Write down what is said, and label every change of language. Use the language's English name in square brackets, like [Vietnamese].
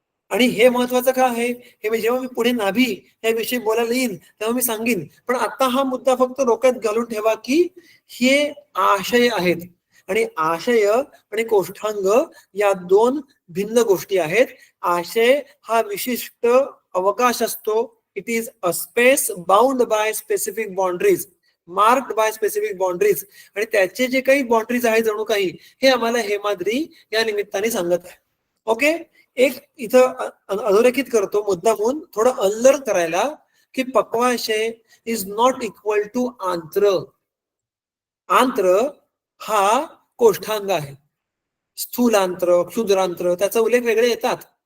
[Marathi] आणि हे महत्वाचं का आहे, हे जेव्हा मी पुढे नाभी याविषयी बोलायला येईन तेव्हा मी सांगेन. पण आता हा मुद्दा फक्त डोक्यात घालून ठेवा की हे आशय आहेत, आणि आशय आणि कोष्ठांग या दोन भिन्न गोष्टी आहेत. आशय हा विशिष्ट अवकाश असतो. [English] It is a space bound by specific boundaries, marked by specific boundaries. [Marathi] आणि त्याचे जे काही बाउंड्रीज आहेत जणू काही, हे आम्हाला हेमाद्री या निमित्ताने सांगत आहे. ओके, एक इथं अधोरेखित करतो मुद्दामून थोडं अनलर्न करायला, की पक्वाशय [English] is not equal to [Marathi] आंत्र. आंत्र हा कोष्ठांग आहे, स्थूलांत्र, क्षुद्रांत्र त्याचा उल्लेख वेगळे येतात.